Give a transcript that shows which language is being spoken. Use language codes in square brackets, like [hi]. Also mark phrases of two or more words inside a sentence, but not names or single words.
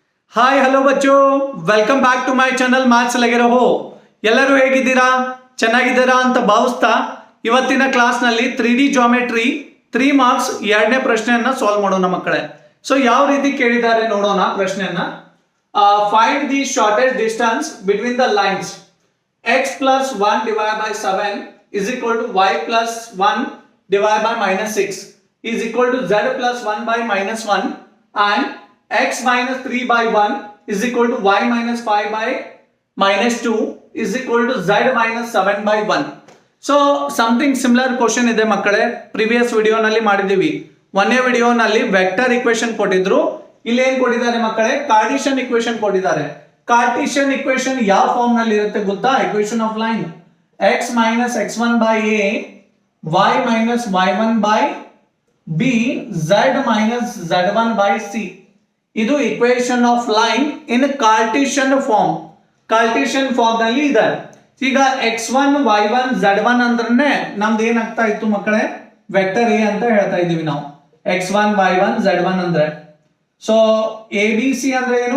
[en] Hi hello ಬಚ್ಚು, welcome back to my channel ಮ್ಯಾಥ್ಸ್ ಲಗೆ ರಹೋ. [kn] ಎಲ್ಲರೂ ಹೇಗಿದ್ದೀರಾ? ಚೆನ್ನಾಗಿದ್ದೀರಾ ಅಂತ ಭಾವಿಸ್ತಾ ಇವತ್ತಿನ ಕ್ಲಾಸ್ನಲ್ಲಿ [en] 3D geometry 3 marks [kn] ಎರಡನೇ ಪ್ರಶ್ನೆಯನ್ನ ಸಾಲ್ವ್ ಮಾಡೋಣ ಮಕ್ಕಳೇ. ಸೊ ಯಾವ ರೀತಿ ಕೇಳಿದ್ದಾರೆ ನೋಡೋಣ ಪ್ರಶ್ನೆಯನ್ನ. [en] find the shortest distance between the lines x plus 1 divided by 7 is equal to y plus 1 divided by minus 6 is equal to z plus 1 by minus 1 and x minus 3 by 1 is equal to y minus 5 by minus 2 is equal to z minus 7 by 1. So something similar question [kn] ಇದೆ ಮಕ್ಕಳೇ. ಪ್ರಿವಿಯಸ್ ವಿಡಿಯೋನಲ್ಲಿ ಮಾಡಿದ್ದೀವಿ. ಒಂದೇ ವಿಡಿಯೋನಲ್ಲಿ [en] vector equation [kn] ಕೊಟ್ಟಿದ್ರು. ಇಲ್ಲಿ ಏನ್ ಕೊಟ್ಟಿದ್ದಾರೆ ಮಕ್ಕಳೇ? [en] Cartesian equation [kn] ಕೊಟ್ಟಿದ್ದಾರೆ. [en] Cartesian equation [kn] ಯಾವ ಫಾರ್ಮ್ ನಲ್ಲಿ ಇರುತ್ತೆ ಗೊತ್ತಾ? [en] equation of line x minus x1 by a, y minus y1 by b, z minus z1 by c. ಇದು equation of line in Cartesian form. Cartesian form [kn] ನಲ್ಲಿ ಇದೆ. ಈಗ x1 y1 z1 ಅಂದ್ರೆ ನಮ್ದು ಏನಾಗ್ತಾ ಇತ್ತು ಮಕ್ಕಳೇ? [en] vector a [kn] ಅಂತ ಹೇಳ್ತಾ ಇದೀವಿ ನಾವು. x1 y1 z1 ಅಂದ್ರೆ [en] so a b c [kn] ಅಂದ್ರೆ ಏನು?